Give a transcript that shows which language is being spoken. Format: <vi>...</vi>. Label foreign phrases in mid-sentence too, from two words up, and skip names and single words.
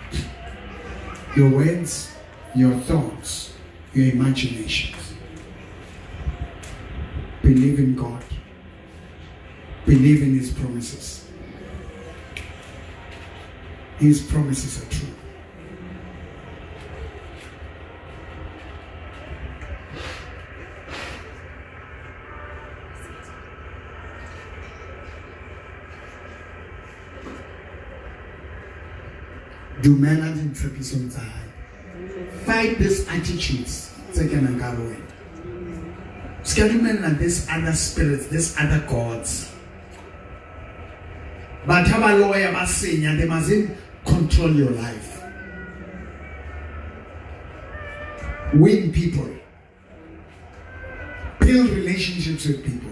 <en>Your words, your thoughts, your imaginations. Believe in God. Believe in His promises. His promises are true.</en> <st>Dumela dintlhapisong tsa hae.</st> <en>Fight these attitudes</en> <st>tse kenang ka wena.</st> <en>Schedule these other spirits, these other gods. But have a lawyer, they mustn't control your life. Win people. Build relationships with people.</en>